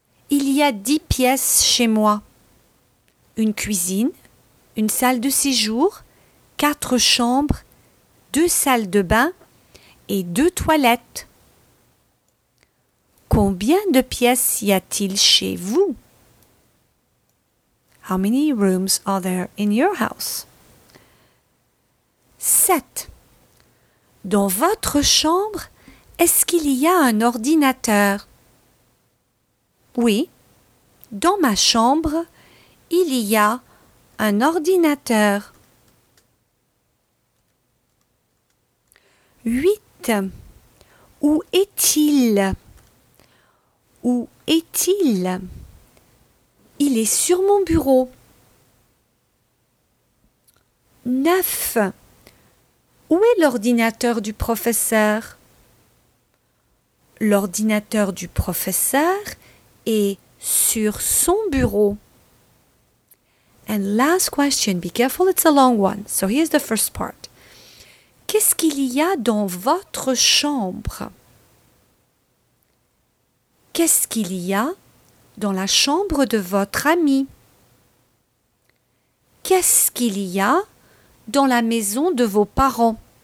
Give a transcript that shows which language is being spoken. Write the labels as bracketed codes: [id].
[fr] Il y a 10 pièces chez moi. Une cuisine, une salle de séjour, 4 chambres, 2 salles de bain et 2 toilettes. Combien de pièces y a-t-il chez vous? [en] How many rooms are there in your house? [fr] 7. Dans votre chambre, est-ce qu'il y a un ordinateur? Oui, dans ma chambre, il y a un ordinateur. 8. Où est-il? Où est-il? Il est sur mon bureau. 9. Où est l'ordinateur du professeur? L'ordinateur du professeur est sur son bureau. [en] And last question, be careful, it's a long one. So here's the first part. [fr] Qu'est-ce qu'il y a dans votre chambre? Qu'est-ce qu'il y a dans la chambre de votre ami? Qu'est-ce qu'il y a dans la maison de vos parents?